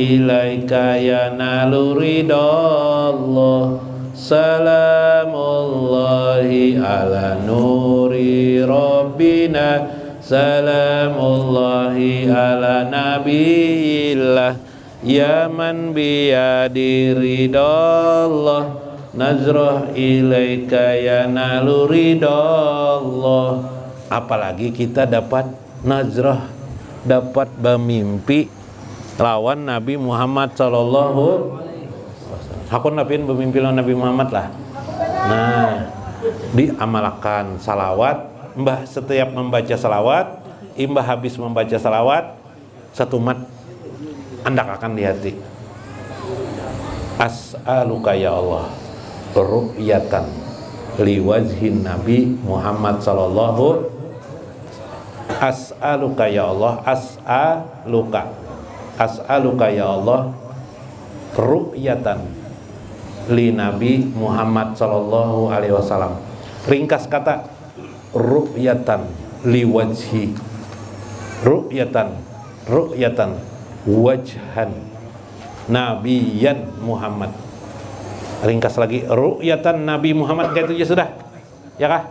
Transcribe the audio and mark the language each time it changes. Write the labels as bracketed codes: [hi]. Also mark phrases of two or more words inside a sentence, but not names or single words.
[ar] إليك يا نال رضا الله، سلام الله على نور ربنا، سلام الله على نبي الله، يا من بيده رضا الله، نظرة إليك يا نال رضا الله. [bjn] Apalagi kita dapat nazrah, dapat bermimpi lawan Nabi Muhammad [ar] صلى الله عليه وسلم. [bjn] Hakun nabiin bermimpi lawan Nabi Muhammad lah. Nah, diamalkan salawat. Mbah setiap membaca salawat, imbah habis membaca salawat, satu mat andak akan di hati. [ar] أسألك يا الله رؤيةً لوجه نبي محمد صلى الله. أسألك يا الله، أسألك يا الله رؤيةً لنبي محمد صلى الله عليه وسلم. [bjn] Ringkas kata [ar] رؤيةً لوجه، رؤيةً وجهًا نبيًا محمد. [bjn] Ringkas lagi, ru'yatan Nabi Muhammad, kayak itu aja sudah ya kah?